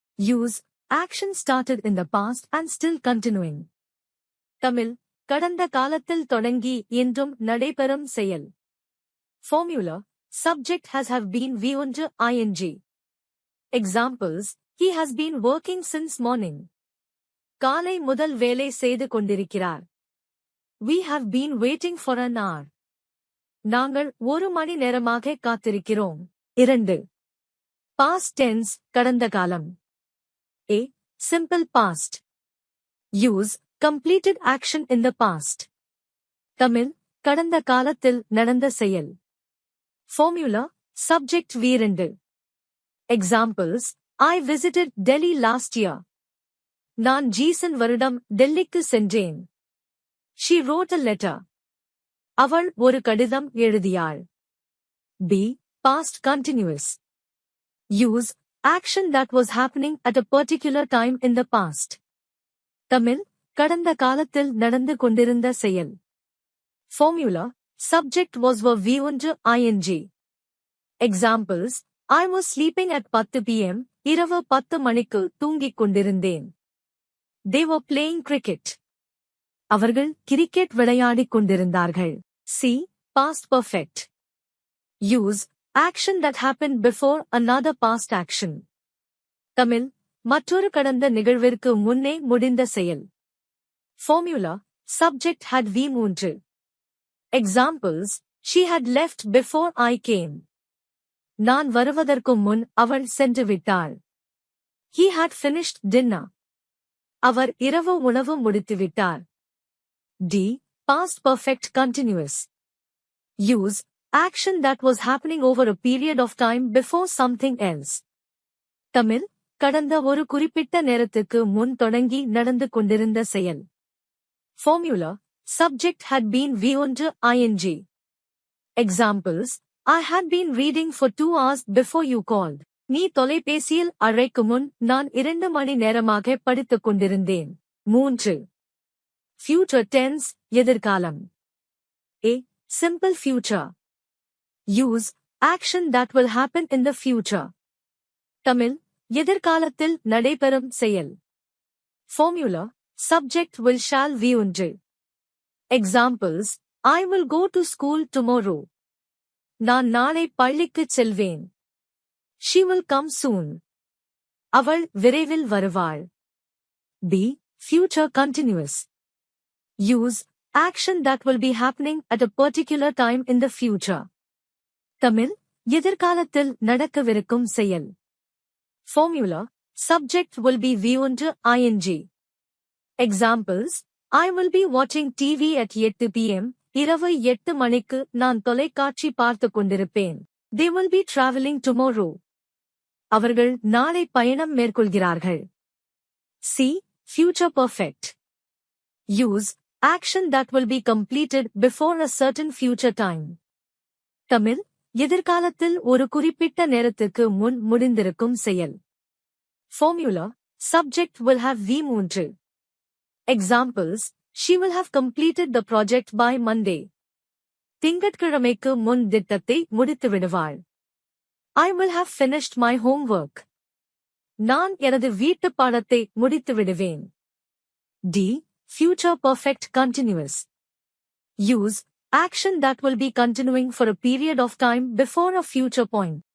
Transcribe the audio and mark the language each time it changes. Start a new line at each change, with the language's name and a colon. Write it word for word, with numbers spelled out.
English: Use, action started in the past and still continuing.
Tamil: Tamil, கடந்த காலத்தில் தொடங்கி என்றும் நடைபெறும் செயல்.
English: Formula, subject has have been V one ing. Examples, he has been working since morning.
Tamil: காலை முதல் வேலை செய்து கொண்டிருக்கிறார்.
English: We have been waiting for an hour.
Tamil: நாங்கள் ஒரு மணி நேரமாக காத்திருக்கிறோம். இரண்டு.
English: Past tense,
Tamil: கடந்த காலம்.
English: A. Simple past. Use, completed action in the past.
Tamil: Tamil, கடந்த காலத்தில் நடந்த செயல்.
English: Formula, subject V two. Examples, I visited Delhi last year.
Tamil: நான் ஜீசன் வருடம் டெல்லிக்கு சென்றேன்.
English: She wrote a letter.
Tamil: அவள் ஒரு கடிதம் எழுதியாள்.
English: B. Past continuous. Use, action that was happening at a particular time in the past.
Tamil: Tamil, கடந்த காலத்தில் நடந்து கொண்டிருந்த செயல்.
English: Formula, subject was were V one ing. Examples, I was sleeping at ten p m,
Tamil: இரவு பத்து மணிக்கு தூங்கிக் கொண்டிருந்தேன்.
English: They were playing cricket.
Tamil: அவர்கள் கிரிக்கெட் விளையாடிக் கொண்டிருந்தார்கள்.
English: C. Past perfect. Use, action that happened before another past action.
Tamil: Tamil, மற்றொரு கடந்த நிகழ்விற்கு முன்னே முடிந்த செயல்.
English: Formula, subject had V three. Examples, she had left before I came.
Tamil: நான் வருவதற்கு முன் அவள் சென்று விட்டாள்.
English: He had finished dinner.
Tamil: அவர் இரவு உணவு முடித்துவிட்டார்.
English: D. Past perfect continuous. Use, action that was happening over a period of time before something else.
Tamil: Tamil, கடந்த ஒரு குறிப்பிட்ட நேரத்துக்கு முன் தொடங்கி நடந்து கொண்டிருந்த செயல்.
English: Formula, subject had been V one ing. Examples, I had been reading for two hours before you called.
Tamil: நீ தொலைபேசியில் அழைக்கும் முன் நான் இரண்டு மணி நேரமாக படித்துக் கொண்டிருந்தேன். மூன்று.
English: Future tense,
Tamil: எதிர்காலம்.
English: A. Simple future. Use, action that will happen in the future.
Tamil: Tamil, எதிர்காலத்தில் நடைபெறும் செயல்.
English: Formula, subject will shall V one. Examples, I will go to school tomorrow.
Tamil: நான் நாளை பள்ளிக்குச் செல்வேன்.
English: She will come soon.
Tamil: அவள் விரைவில் வருவாள்.
English: B. Future continuous. Use, action that will be happening at a particular time in the future. Tamil,
Tamil: எதிர்காலத்தில் நடக்கவிருக்கும் செயல்.
English: Formula, subject will be V one to I N G. Examples, I will be watching T V at eight p m,
Tamil: இரவு எட்டு மணிக்கு நான் தொலைக்காட்சி பார்த்துக் கொண்டிருப்பேன்.
English: They will be traveling tomorrow.
Tamil: அவர்கள் நாளை பயணம் மேற்கொள்கிறார்கள்.
English: C. Future perfect. Use, action that will be completed before a certain future time.
Tamil: Tamil, எதிர்காலத்தில் ஒரு குறிப்பிட்ட நேரத்திற்கு முன் முடிந்திருக்கும் செயல்.
English: Formula, subject will have V three. Examples, she will have completed the project by Monday.
Tamil: திங்கட்கிழமைக்கு முன் திட்டத்தை முடித்து விடுவாள்.
English: I will have finished my homework.
Tamil: நான் எனது வீட்டுப் பாடத்தை முடித்து விடுவேன். D.
English: Future perfect continuous. Use, action that will be continuing for a period of time before a future point.